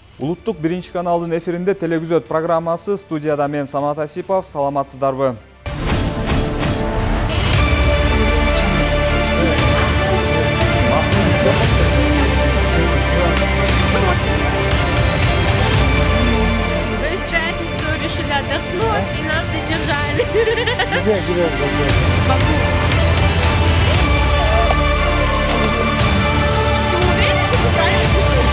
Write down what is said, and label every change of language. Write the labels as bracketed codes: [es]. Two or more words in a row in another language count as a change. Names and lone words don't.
[ky] Улуттук биринчи каналдын эфиринде телегүзөт программасы. Студияда мен Самат Асипов. Саламатсыздарбы? [ru] Мы в пятницу решили отдохнуть и нас задержали. Где? Баку. Ты уверен, что ты правильно делаешь?